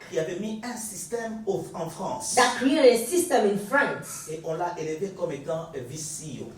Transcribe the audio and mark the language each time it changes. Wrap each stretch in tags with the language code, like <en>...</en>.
<fr>qui avait mis un système en France.</fr> <en>that created a system in France.</en> <fr>Et on l'a élevé comme étant vice-CEO.</fr>